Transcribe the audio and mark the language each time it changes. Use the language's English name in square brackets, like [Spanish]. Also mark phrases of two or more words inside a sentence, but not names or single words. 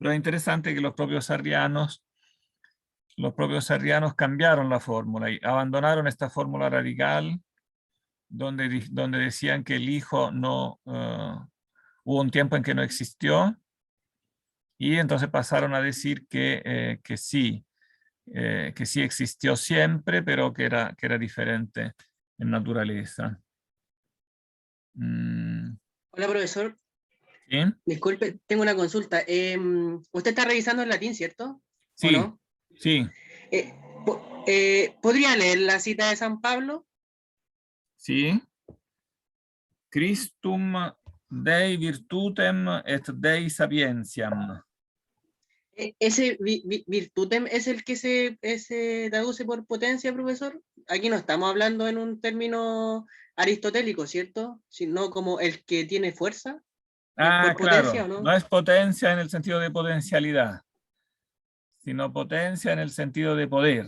[Spanish] Pero es interesante que los propios arrianos cambiaron la fórmula y abandonaron esta fórmula radical donde decían que el Hijo no, hubo un tiempo en que no existió, y entonces pasaron a decir que sí existió siempre, pero que era diferente en naturaleza. Hola, profesor. ¿Sí? Disculpe, tengo una consulta. Usted está revisando el latín, ¿cierto? Sí, ¿O no? sí, ¿Podría leer la cita de San Pablo? sí. [Latin] Christum Dei virtutem et Dei sapientiam. [Spanish] ¿Ese virtutem es el que se traduce por potencia, profesor? Aquí no estamos hablando en un término aristotélico, ¿cierto? Sino como el que tiene fuerza. ¿Por potencia, Claro, o no? no es potencia en el sentido de potencialidad, sino potencia en el sentido de poder.